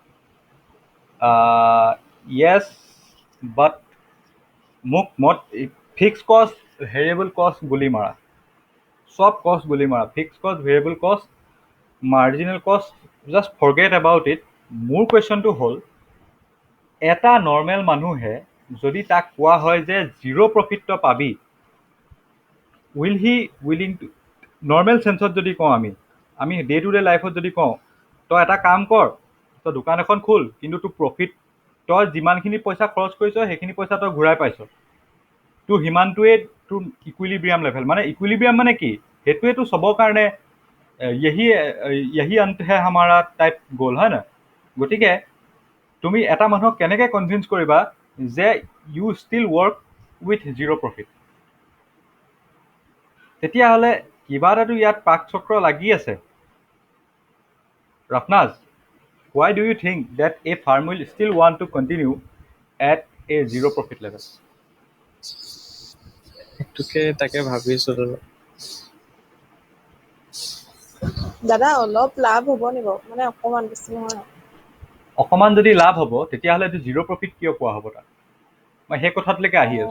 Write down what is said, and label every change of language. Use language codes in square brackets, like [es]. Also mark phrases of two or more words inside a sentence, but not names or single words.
[en] Yes, but মোক fixed cost, variable cost [as] গুলি মাৰা, চব [en] কষ্ট [as] গুলি মাৰা, [en] fixed cost, variable cost, marginal cost, just forget about it. [as] মোৰ কুৱেশ্যনটো হ'ল, এটা নৰ্মেল মানুহে যদি তাক কোৱা হয় যে [en] zero profit [as] তই পাবি, [en] Will he willing to, normal senseত [as] যদি কওঁ, আমি [en] day to day lifeত [as] যদি কওঁ, তই এটা কাম কৰ, তই দোকান এখন খোল, কিন্তু তোৰ প্ৰফিট, তই যিমানখিনি পইচা খৰচ কৰিছ সেইখিনি পইচা তই ঘূৰাই পাইছ, তোৰ সিমানটোৱে তোৰ [en] equilibrium level. [as] মানে ইকুইলিব্ৰিয়াম মানে কি? সেইটোৱেতো চবৰ কাৰণে [hi] यही अंत है हमारा [en] type goal, [as] হয় নহয়? গতিকে তুমি এটা মানুহক কেনেকৈ কনভিন্স কৰিবা যে [en] you still work with zero profit? [as] তেতিয়াহ'লে কিবা এটাতো ইয়াত পাকচক্ৰ লাগি আছে। ৰাফনাজ, [en] why do you think that a farm will still want to continue at a zero profit level? [as] সেইটোকে তাকে ভাবিছো দাদা। দাদা অলপ লাভ হ'ব নি বাৰু? মানে অকণমান, বেছি নহয়। অকণমান যদি লাভ হ'ব তেতিয়াহ'লে এইটো [en] zero profit [as] কিয় পোৱা হ'ব তাক? মই সেই কথাটোলৈকে আহি আছোঁ।